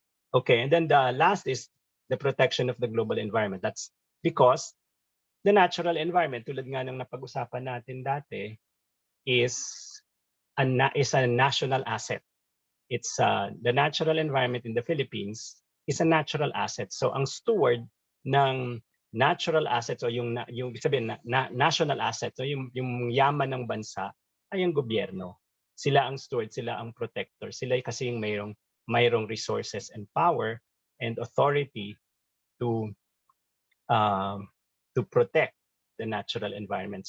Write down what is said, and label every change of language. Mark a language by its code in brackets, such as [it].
[en] Okay, and then the last is the protection of the global environment. That's because the natural environment, [tl] tulad nga ng napag-usapan natin dati, [en] is a national asset. It's the natural environment in the Philippines is a natural asset. [tl] So ang steward ng natural assets o yung sabihin national assets o yung yaman ng bansa ay ang gobyerno. Sila ang steward, sila ang protector. Sila kasi yung mayroong [en] resources and power and authority to protect the natural environment.